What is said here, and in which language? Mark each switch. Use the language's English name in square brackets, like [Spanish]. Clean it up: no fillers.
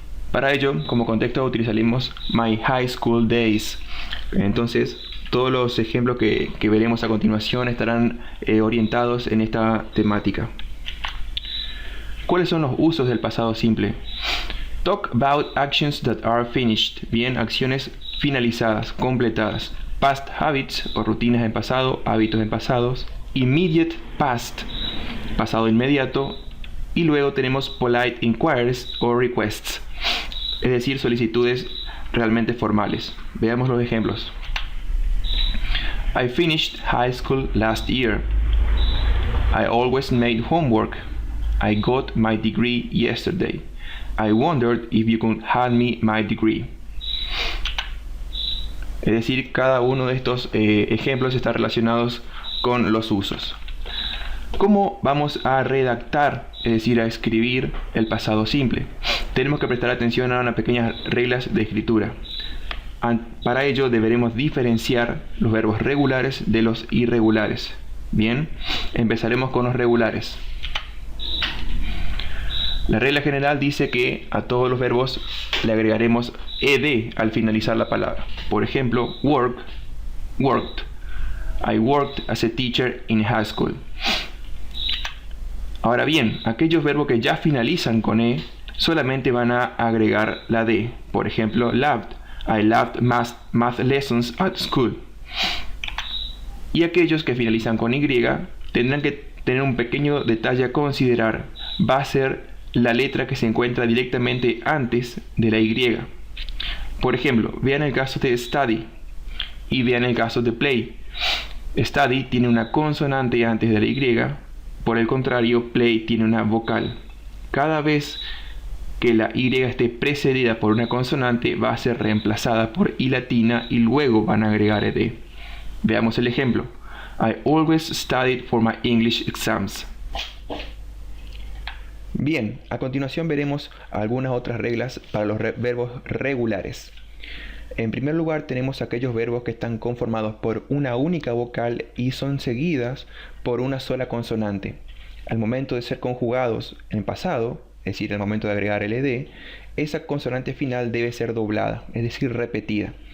[Spanish] Para ello, como contexto utilizaremos My High School Days. Entonces, todos los ejemplos que veremos a continuación estarán orientados en esta temática. ¿Cuáles son los usos del pasado simple? [English] Talk about actions that are finished. [Spanish] Bien, acciones finalizadas, completadas. [English] Past habits [Spanish] o rutinas en pasado, hábitos en pasados. [English] Immediate past, [Spanish] pasado inmediato. Y luego tenemos [English] polite inquiries [Spanish] o [English] requests, [Spanish] es decir, solicitudes realmente formales. Veamos los ejemplos. [English] I finished high school last year. I always made homework. I got my degree yesterday. I wondered if you could hand me my degree. [Spanish] Es decir, cada uno de estos ejemplos está relacionados con los usos. ¿Cómo vamos a redactar, es decir, a escribir el pasado simple? Tenemos que prestar atención a unas pequeñas reglas de escritura. Para ello deberemos diferenciar los verbos regulares de los irregulares. Bien, empezaremos con los regulares. La regla general dice que a todos los verbos le agregaremos ed al finalizar la palabra. Por ejemplo, work, worked. [English] I worked as a teacher in high school. [Spanish] Ahora bien, aquellos verbos que ya finalizan con e solamente van a agregar la d. Por ejemplo, [English] loved. I loved math lessons at school. [Spanish] Y aquellos que finalizan con y tendrán que tener un pequeño detalle a considerar. Va a ser la letra que se encuentra directamente antes de la y. Por ejemplo, vean el caso de study y vean el caso de play. Study tiene una consonante antes de la y, por el contrario, play tiene una vocal. Cada vez que la y esté precedida por una consonante va a ser reemplazada por i latina y luego van a agregar ed. Veamos el ejemplo. [English] I always studied for my English exams. [Spanish] Bien, a continuación veremos algunas otras reglas para los verbos regulares. En primer lugar tenemos aquellos verbos que están conformados por una única vocal y son seguidas por una sola consonante. Al momento de ser conjugados en pasado, es decir, al momento de agregar el ed, esa consonante final debe ser doblada, es decir, repetida.